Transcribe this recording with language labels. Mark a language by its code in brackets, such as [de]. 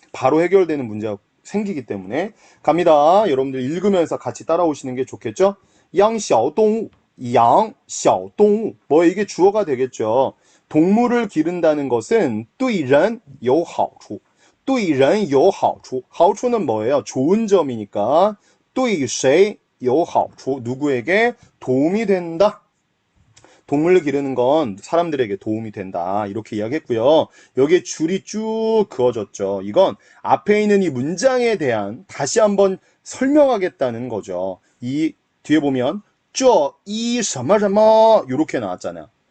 [ko] 바로 해결되는 문제가 생기기 때문에 갑니다. 여러분들 읽으면서 같이 따라오시는 게 좋겠죠? 양xiaodongwu, 양xiaodongwu. 뭐 이게 주어가 되겠죠. 동물을 기른다는 것은 [zh] 对人有好处. 对人有好处.好处 [ko] 는 뭐예요? 좋은 점이니까 [zh] 对谁有好处. [ko] 누구에게 도움이 된다. 동물을 기르는 건 사람들에게 도움이 된다. 이렇게 이야기했고요. 여기에 줄이 쭉 그어졌죠. 이건 앞에 있는 이 문장에 대한 다시 한번 설명하겠다는 거죠. 이 뒤에 보면 [zh] 这 [ko] 이 [zh] 什么什么 [ko] 이렇게 나왔잖아요.